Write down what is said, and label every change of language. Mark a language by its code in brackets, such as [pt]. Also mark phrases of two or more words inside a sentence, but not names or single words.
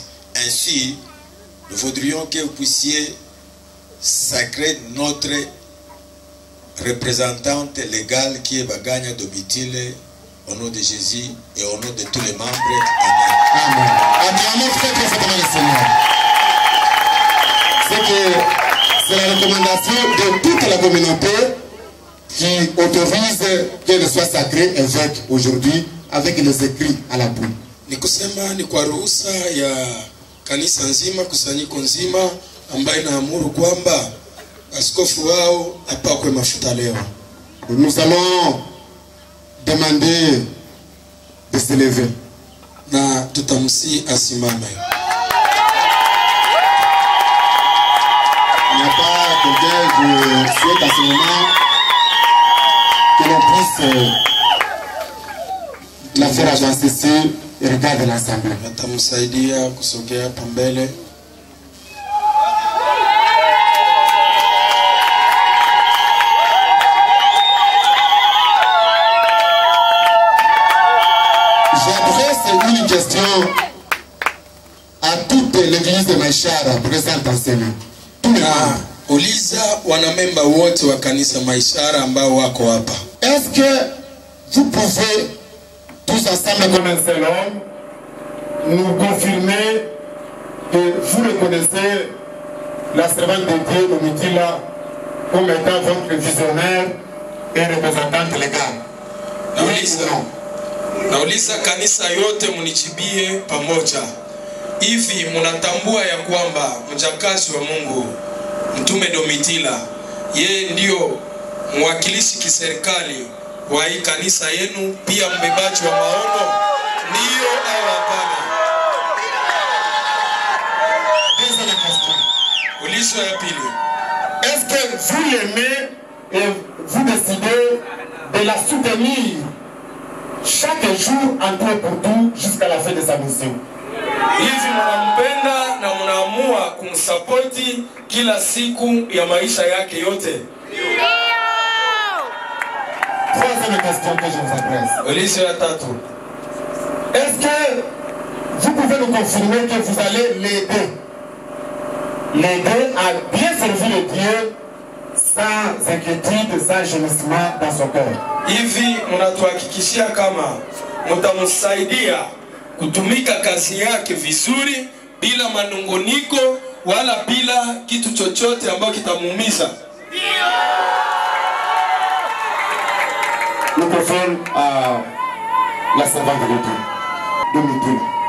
[fr] Ainsi, nous voudrions que vous puissiez sacrer notre représentante légale qui est Baganya Domitile, au nom de Jésus et au nom de tous les membres. Amen. Amen. Acclamons très très fortement le Seigneur. C'est la recommandation de toute la communauté qui autorise qu'elle soit sacrée évêque aujourd'hui avec les écrits à la boue. [sw] Ni kusema ni kwa ruhusa ya kanisa nzima, kusanyiko nzima ambayo inaamuru kwamba askofu wao apakwe mafuta leo. [fr] Nous allons demander de se lever. [sw] Na tutamsi asimame. [fr] Il n'y a pas quelqu'un qui souhaite à ce moment que l'on puisse la faire avancer ici et regarder l'assemblée. [sw] Atamsaidia kusogea hapa mbele. [fr] J'adresse une question à toute l'église de Maishara présente en ce lieu. [sw] Uliza wanamemba wote wa kanisa Maishara ambao wako hapa. [fr] Est-ce que vous pouvez tous ensemble comme un seul homme nous confirmer que vous reconnaissez la servante de Dieu Domitila comme étant votre visionnaire et représentante légale? [sw] Nauliza kanisa yote munichibie pamoja. Hivi mnatambua ya kwamba mjakazi wa Mungu Mtume Domitila yeye ndio mwakilishi kiserikali wa hii kanisa yenu, pia mbebaji wa maono? Ndio au hapana? Ulizo ya pili. [fr] Est-ce que vous l'aimez et vous décidez de la soutenir chaque jour en tout et pour tout jusqu'à la fin de sa mission? [sw] Hivi mnampenda na mnaamua kumsapoti kila siku ya maisha yake yote? [fr] Troisième question que je vous adresse. [sw] Ulizo ya tatu. [fr] Est-ce que vous pouvez nous confirmer que vous allez l'aider à bien servir le Dieu sans inquiétude, sans gémissement dans son cœur? [sw] Hivi mnatuhakikishia kama mtamsaidia kutumika kazi yake vizuri bila manungoniko wala bila kitu chochote ambacho kitamuumiza? [fr] Microphone à la servante de Dieu, Domitila.